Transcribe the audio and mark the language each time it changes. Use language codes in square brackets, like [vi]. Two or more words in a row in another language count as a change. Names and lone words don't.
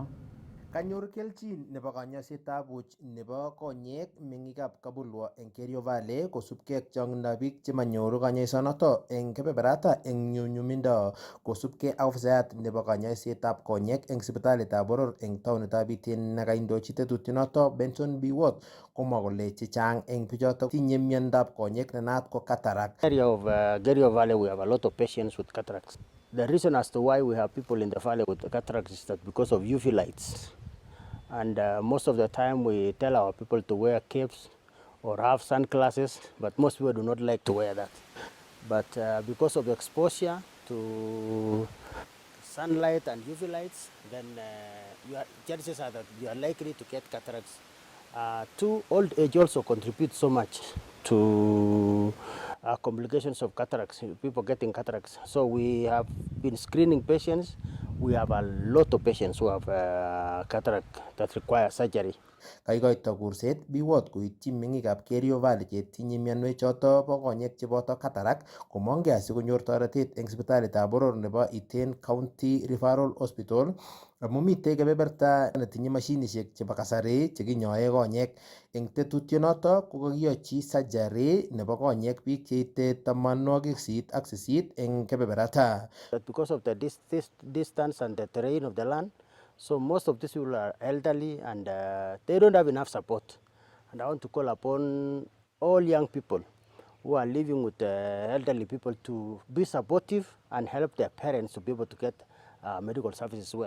[kln] Kanyor kelchin nebo kanyoisetab buch nebo konyek meng'ikab Kabulwa eng Kerio Valley kosubkei ak chong'indab biik chemanyoru kanyoisonoto eng kebeberata eng nyumnyumindo kosubkei ak ofisayat nebo kanyoisetab konyek eng sipitalitab boror eng taonitab Iten nekaindochi tetutionoto Benson B. Watt komwa kole chechang eng bichoto tinye miondab konyek nenaat ko cataract. [en] Area of Kerio Valley we have a lot of patients with cataracts. The reason as to why we have people in the valley with the cataracts is that because of UV lights. And most of the time we tell our people to wear capes or have sunglasses, but most people do not like to wear that. But because of exposure to sunlight and UV lights, then chances are that you are likely to get cataracts. Old age also contributes so much to complications of cataracts, people getting cataracts. So we have been screening patients. We have a lot of patients who have cataract that require surgery. [kln] Kaikoito kurset biwot koityi meng'ikab Kerio Valley chetinye mionwek choto bo konyek cheboto cataract komongei asikonyor toretet eng sipitalitab boror nebo Iten County Referral Hospital amu mitei kebeberta netinye mashinishek chebo kasari chekinyoe konyek. Eng tetutionoto ko kakiyochi surgery nebo konyek biik cheite 88 eng kebeberata. [en] Because of the distance and the terrain of the land, so most of these people are elderly and they don't have enough support. And I want to call upon all young people who are living with elderly people to be supportive and help their parents to be able to get medical services well.